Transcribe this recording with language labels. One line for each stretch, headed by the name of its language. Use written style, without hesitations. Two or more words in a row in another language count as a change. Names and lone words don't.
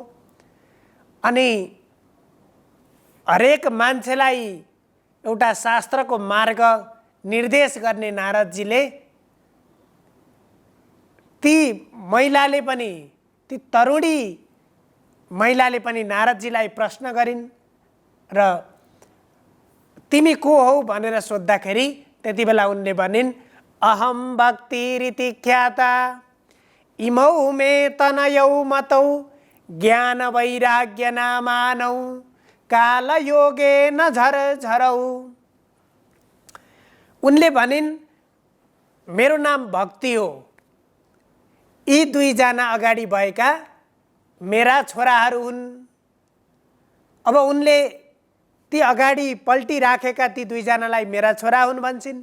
Nepali: अनि हरेक मान्छेलाई एउटा शास्त्रको मार्ग निर्देश गर्ने नारदजीले ती महिलाले पनि, ती तरुणी महिलाले पनि नारदजीलाई प्रश्न गरिन् र तिमी को हौ भनेर सोद्धाखेरि त्यति बेला उनले भनिन्,
Sanskrit: अहम भक्तिरिति ख्याता इमौ मे तनयौ मतौ ज्ञान वैराग्य नामानौ काल योगे न झर झरौ।
Nepali: उनले भनिन्, मेरो नाम भक्ति हो। यी दुईजना अगाडि भएका मेरा छोराहरू हुन्। अब उनले ती अगाडि पल्टिराखेका ती दुईजनालाई मेरा छोरा हुन् भन्छन्।